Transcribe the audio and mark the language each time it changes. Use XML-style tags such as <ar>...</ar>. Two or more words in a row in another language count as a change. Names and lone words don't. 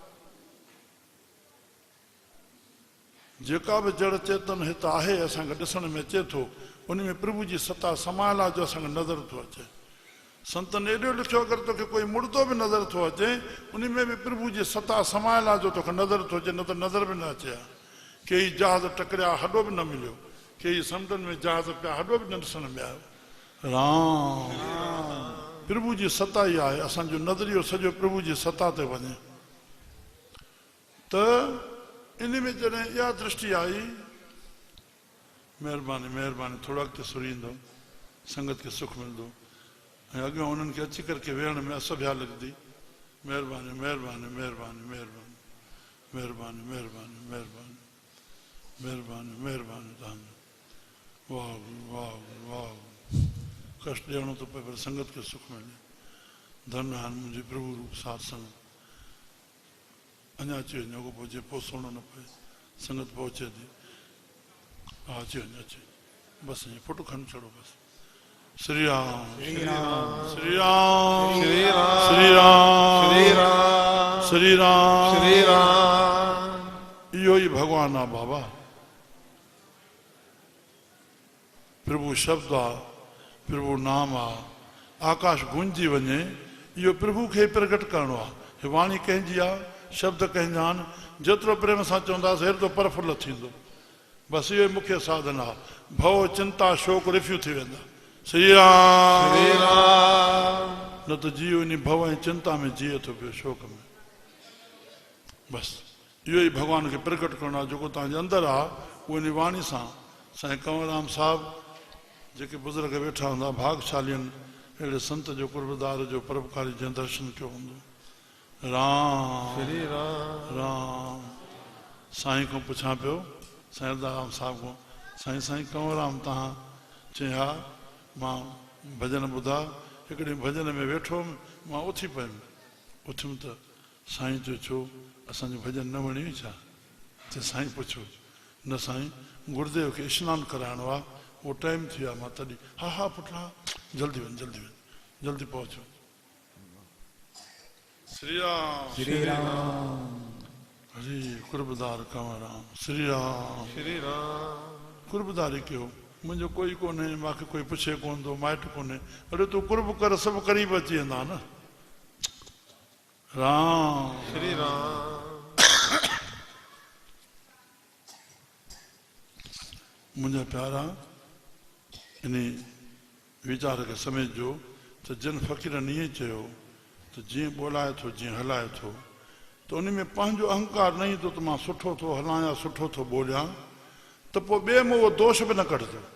<sd>जेका बि जड़ चेतन हिते आहे, असांखे ॾिसण में अचे थो, उन में प्रभु जी सता समायल आहे, जो असांखे नज़र थो अचे। संतनि एॾो लिखियो, अगरि तोखे कोई मुर्दो बि नज़र थो अचे, उन में बि प्रभु जी सता समायल आहे, जो तोखे नज़र थो अचे, न त नज़र बि न अचे हा। कई जहाज़ टकरिया, हॾो बि न मिलियो। कई समुंडनि में जहाज़ पिया, हॾो बि न ॾिसण में आयो। राम प्रभु जी सता ई आहे। असांजो नज़रियो सॼो प्रभु जी सता ते वञे त इन में जॾहिं इहा दृष्टि आई, महिरबानी महिरबानी, थोरो अॻिते सुरींदो, संगत खे सुख मिलंदो, ऐं अॻियां उन्हनि खे अची करके वेहण में असभ्या लॻंदी। महिरबानी महिरबानी महिरबानी महिरबानी महिरबानी महिरबानी महिरबानी महिरबानी महिरबानी। तव्हां वाह वाह वाह। कष्ट ॾियणो थो पए, पर संगत खे सुख मिले। धन आहिनि मुंहिंजे प्रभु रूप साथ संगत। अञा अची वञो, अॻो पोइ पोइ सुहिणो न पए, संगत पहुचे थी। हा अची वञो, अची बसि ईअं फोटो खणी छॾो बसि। श्री राम श्री राम श्री राम श्री राम श्री राम श्री राम श्री राम श्री राम। इहो ई भॻवानु आहे बाबा। प्रभु शब्द आहे, प्रभु नाम आहे। आकाश गूंजी वञे, इहो प्रभु खे प्रकट करणो आहे। वाणी कंहिंजी आहे, शब्द कंहिंजा आहिनि। जेतिरो प्रेम सां चवंदासीं, हेतिरो प्रफुल्ल थींदो। बसि इहो ई मुख्य साधन आहे। भव चिंता शोक रिफ्यू थी वेंदा। श्री राम श्री राम। न त जीव इन भव ऐं चिंता में जीए थो पियो, शोक में। बसि इहो ई भॻवान खे प्रकट करणो आहे जेको तव्हांजे अंदरि आहे उहो इन वाणी सां साईं कंवरराम साहिबु जेके बुज़ुर्ग वेठा हूंदा भागशाली आहिनि अहिड़े संत जो कुर्बदार जो परोपकारी जंहिं दर्शन कयो हूंदो राम श्री राम राम साईं खां पुछां पियो साईं राम साहिब खां साईं साईं कंवरराम तव्हां चई हा मां भॼन ॿुधा हिकिड़े भॼन में वेठो हुउमि मां उथी पियुमि उथियुमि त साईं चयो छो असांजो भॼन न वणियो छा त साईं पुछो न साईं गुरुदेव खे सनानु कराइणो आहे उहो टाइम थी वियो आहे मां तॾहिं हा हा पुटु हा जल्दी वञ जल्दी पहुचो श्री राम श्री राम हरी कुर्बदार कंवरराम श्री राम श्री राम कुर्बदारी कयो मुंहिंजो कोई कोन्हे मूंखे कोई पुछे कोन थो माइटु कोन्हे अरे तूं कुर्ब कर सभु क़रीब अची वेंदा न राम श्री राम मुंहिंजा प्यारा इन वीचार खे समेटिजो त जिन फ़क़ीरनि ईअं चयो त जीअं ॿोलाए थो जीअं हलाए थो त उन में पंहिंजो अहंकार न ईंदो त मां सुठो थो हलां या सुठो थो ॿोलियां त पोइ ॿिए में उहो दोष बि न कढंदो</sd>